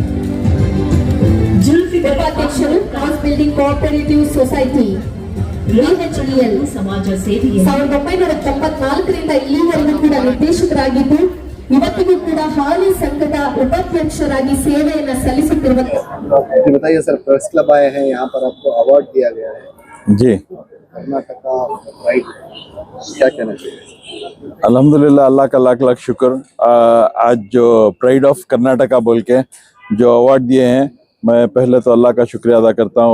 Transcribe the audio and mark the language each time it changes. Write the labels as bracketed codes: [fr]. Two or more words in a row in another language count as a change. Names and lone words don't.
[kn] ಉಪಾಧ್ಯಕ್ಷರು ಕ್ರಾಸ್ ಬಿಲ್ಡಿಂಗ್ ಕೋಆಪರೇಟಿವ್ ಸೊಸೈಟಿ BHEL ಸಮಾಜ ಸೇವೆಗೆ 1994ರಿಂದ ಇಲ್ಲಿವರೆಗೂ ಕೂಡ ನಿರ್ದೇಶಕರಾಗಿದ್ದು ಇವತ್ತಿಗೂ ಕೂಡ ಹಾಲಿ ಸಂಘದ ಉಪಾಧ್ಯಕ್ಷರಾಗಿ ಸೇವೆಯನ್ನ ಸಲ್ಲಿಸುತ್ತಿರುವ. [hi] बताइए सर, [en] press club [hi] आए हैं, यहाँ पर आपको अवार्ड दिया गया है जी। कर्नाटका प्राइड, क्या कहना चाहिए? अल्हम्दुलिल्लाह, अल्लाह का लाख लाख शुक्र। आज जो [en] pride of Karnataka [hi] बोल के जो अवार्ड दिए हैं, मैं पहले तो अल्लाह का शुक्रिया अदा करता हूँ।